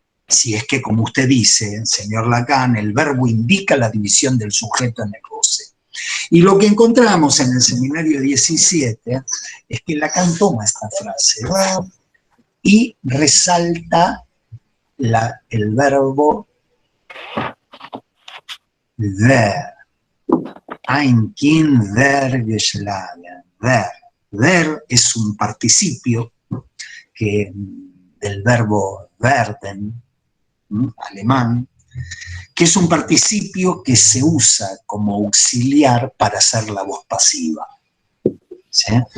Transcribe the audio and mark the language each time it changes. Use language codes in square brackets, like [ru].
[es] Si es que, como usted dice, señor Lacan, el verbo indica la división del sujeto en el goce. Y lo que encontramos en el seminario 17 es que Lacan toma esta frase y resalta el verbo ver. [de] Ein Kind wird geschlagen. [es] Ver es un participio del verbo werden, alemán, que es un participio que se usa como auxiliar para hacer la voz pasiva. ¿Sí?